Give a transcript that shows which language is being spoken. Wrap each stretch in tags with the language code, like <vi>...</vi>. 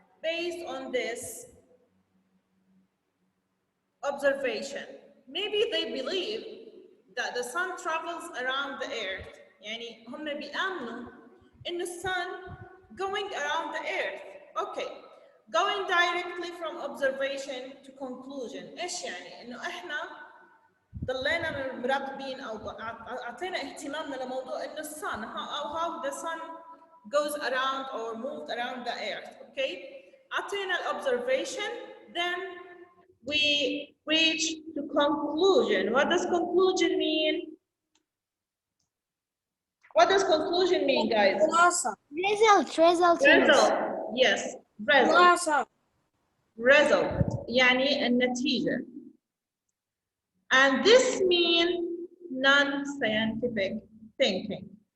<en>Based on this observation, maybe they believe that the sun travels around the earth. يعني هم بيآمنوا إن sun going around the earth. Okay, going directly from observation to conclusion.</en> <ar>إيش يعني؟ إنه إحنا ضلينا مراقبين أو أعطينا اهتمامنا لموضوع إنه sun أو how the sun goes around or moved around the earth.</ar> <en>Okay, أعطينا observation, then we reach to conclusion. What does conclusion mean? What does conclusion mean, guys? Result. Yes, result.</en> <ar>خلاصة. Result يعني النتيجة.</ar> <en>And this means non-scientific thinking.</en>